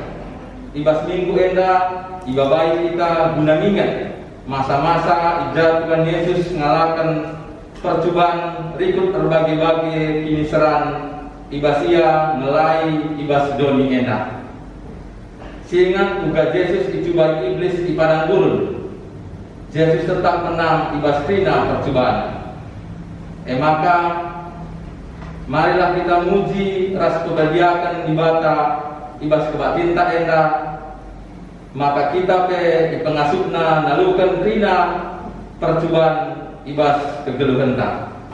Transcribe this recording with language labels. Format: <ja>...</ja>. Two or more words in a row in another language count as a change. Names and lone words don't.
<btx>Ibas minggu enda ibabai kita guna mingat masa-masa ija Tuhan Yesus ngalakan percobaan rikut berbagai-bagai piniseran ibasia melai ibas doni enda.</btx> <id>Sehingga tugas Yesus dicobai iblis di padang gurun,</id> <btx>Yesus</btx> <id>tetap menang</id> <btx>ibas trina percobaan.</btx> <id>Maka marilah kita</id> <btx>muji ras kebahagiaan ibata ibas kebatinta enda, maka kita pe di pengasupna nalukan trina percobaan ibas kegeluhenta.</btx>